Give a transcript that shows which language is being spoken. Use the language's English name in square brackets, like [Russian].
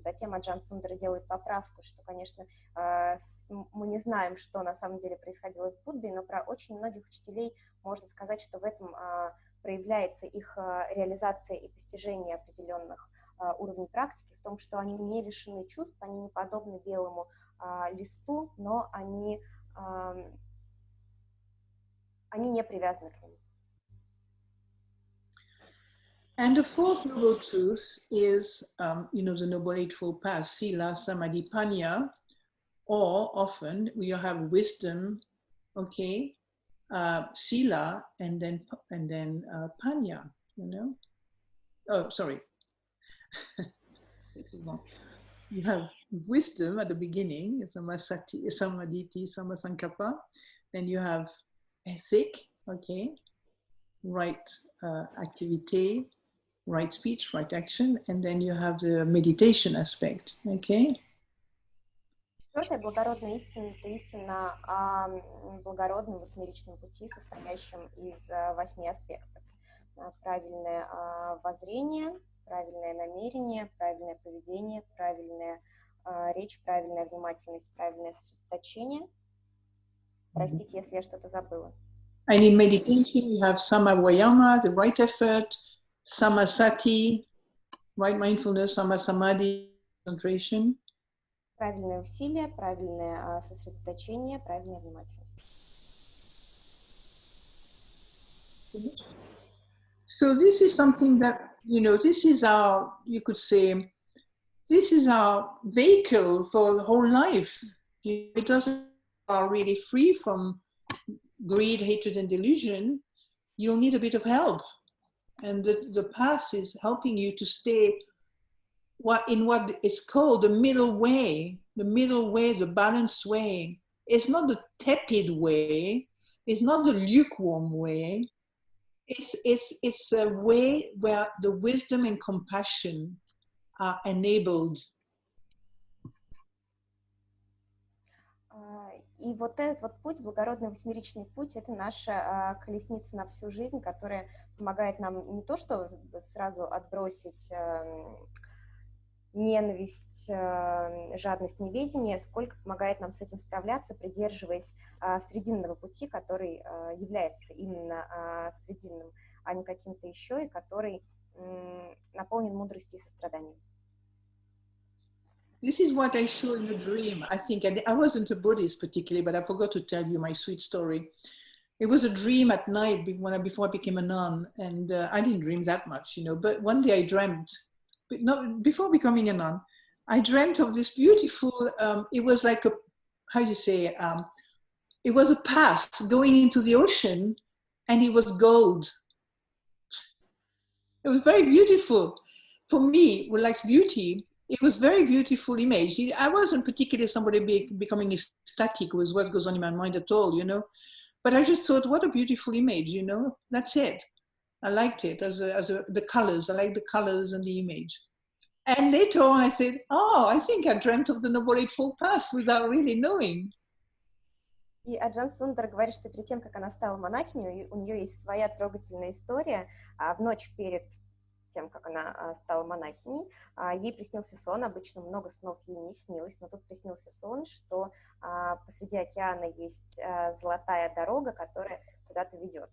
[Russian] Затем Аджан Сундарой делает поправку, что, конечно, мы не знаем, что на самом деле происходило с Буддой, но про очень многих учителей можно сказать, что в этом проявляется их реализация и постижение определенных уровней практики, в том, что они не лишены чувств, они не подобны белому листу, но они не привязаны к ним. [English] And the fourth noble truth is, the Noble Eightfold Path, Sila, Samadhi, Panya, or often you have wisdom, okay, Sila, and then Panya, Oh, sorry. You have wisdom at the beginning, Samadhi, Samasankappa. Then you have ethic, okay, right activity, right speech, right action, and then you have the meditation aspect, okay? [Russian] Четвертая благородная истина — это истина о благородном восьмеричном пути, состоящем из 8 аспектов. Правильное воззрение, правильное намерение, правильное поведение, правильная речь, правильная внимательность, правильное сосредоточение. Простите, если я что-то забыла. [English] And in meditation, you have samavayama, the right effort, samasati, right mindfulness, samasamadhi, concentration. [Russian] Правильное усилие, правильное сосредоточение, правильная внимательность. [English] So this is something that, this is our, you could say, this is our vehicle for the whole life. It doesn't are really free from greed, hatred, and delusion. You'll need a bit of help. And the path is helping you to stay in what is called the middle way, the balanced way. It's not the tepid way. It's not the lukewarm way. It's a way where the wisdom and compassion are enabled. [Russian] И вот этот путь, благородный восьмеричный путь, это наша колесница на всю жизнь, которая помогает нам не то, что сразу отбросить ненависть, жадность, неведение, сколько помогает нам с этим справляться, придерживаясь срединного пути, который является именно срединным, а не каким-то еще, и который наполнен мудростью и состраданием. [English] This is what I saw in a dream. I think I wasn't a Buddhist particularly, but I forgot to tell you my sweet story. It was a dream at night before I became a nun, and I didn't dream that much, but one day I dreamt before becoming a nun, I dreamt of this beautiful, it was like a, how do you say, it was a path going into the ocean, and it was gold. It was very beautiful. For me, who likes beauty, it was very beautiful image. I wasn't particularly somebody becoming ecstatic with what goes on in my mind at all, you know. But I just thought, what a beautiful image, you know. That's it. I liked it the colors. I like the colors and the image. And later on, I said, oh, I think I dreamt of the Noble Eightfold Path without really knowing. [Russian] И Аджан Сундар говорит, что перед тем, как она стала монахиней, у нее есть своя трогательная история. В ночь перед тем, как она стала монахиней, ей приснился сон. Обычно много снов ей не снилось, но тут приснился сон, что посреди океана есть золотая дорога, которая куда-то ведет.